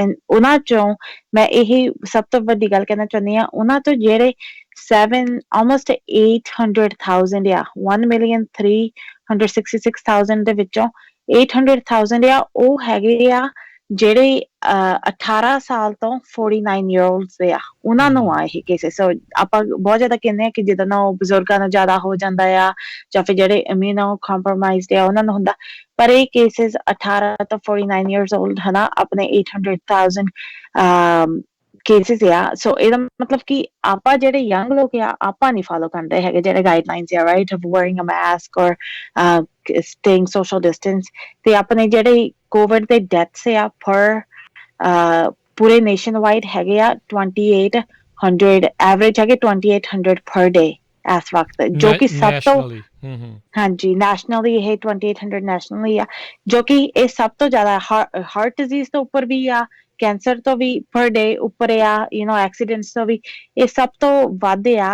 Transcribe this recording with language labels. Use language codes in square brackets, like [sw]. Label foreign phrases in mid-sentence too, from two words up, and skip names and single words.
[pa] ਐਂਡ ਉਹਨਾਂ 'ਚੋਂ ਮੈਂ ਇਹੀ ਸਭ ਤੋਂ ਵੱਡੀ ਗੱਲ ਕਹਿਣਾ ਚਾਹੁੰਦੀ ਹਾਂ, ਉਹਨਾਂ ਤੋਂ ਜਿਹੜੇ almost 800,000 ਆ, 1,366,000 ਦੇ ਵਿੱਚੋਂ 800,000 ਆ ਉਹ ਹੈਗੇ ਆ ਜਿਹੜੇ 18 ਸਾਲ ਤੋਂ 49 [en] year olds [pa] ਆ, ਉਹਨਾਂ ਨੂੰ ਆ ਇਹ ਕੇਸਿਸ। ਸੋ ਆਪਾਂ ਬਹੁਤ ਜ਼ਿਆਦਾ ਕਹਿੰਦੇ ਆ ਕਿ ਜਿੱਦਾਂ ਨਾ ਉਹ ਬਜ਼ੁਰਗਾਂ ਨੂੰ ਜ਼ਿਆਦਾ ਹੋ ਜਾਂਦਾ ਆ, ਜਾਂ ਫਿਰ ਜਿਹੜੇ [en] immuno compromised [pa] ਆ ਉਹਨਾਂ ਨੂੰ ਹੁੰਦਾ, ਪਰ ਇਹ ਕੇਸਿਸ 18 ਤੋਂ 49 [en] years old [pa] ਹਨਾ, ਆਪਣੇ 800,000 ਕੇਸਿਸ ਆ। ਸੋ ਇਹਦਾ ਮਤਲਬ ਕਿ ਆਪਾਂ ਜਿਹੜੇ ਯੰਗ ਲੋਕ ਆ, ਆਪਾਂ ਨਹੀਂ ਫੋਲੋ ਕਰਦੇ ਹੈਗੇ ਜਿਹੜੇ ਗਾਈਡਲਾਈਨਸ ਆ, ਰਾਈਟ, [en] of wearing a mask [pa] ਔਰ [en] staying social distance। [pa] ਤੇ ਆਪਣੇ ਜਿਹੜੇ ਕੋਵਿਡ ਦੇ ਡੈਥਸ ਆ ਪਰ ਪੂਰੇ [en] nation wide [pa] ਹੈਗੇ ਆ 2,800, ਐਵਰੇਜ ਹੈਗੇ 2,800 [en] per day [pa] ਇਸ ਵਕਤ, ਜੋ ਕਿ ਸਭ ਤੋਂ ਹਾਂਜੀ ਨੈਸ਼ਨਲੀ ਇਹ 2,800 ਨੈਸ਼ਨਲੀ ਆ, ਜੋ ਕਿ ਇਹ ਸਭ ਤੋਂ ਜ਼ਿਆਦਾ [en] heart disease [pa] ਤੋਂ ਉੱਪਰ ਵੀ ਆ, ਕੈਂਸਰ ਤੋਂ ਵੀ [en] per day [pa] ਉੱਪਰ ਆ, ਐਕਸੀਡੈਂਟਸ ਤੋਂ ਵੀ ਇਹ ਸਭ ਤੋਂ ਵੱਧ ਆ।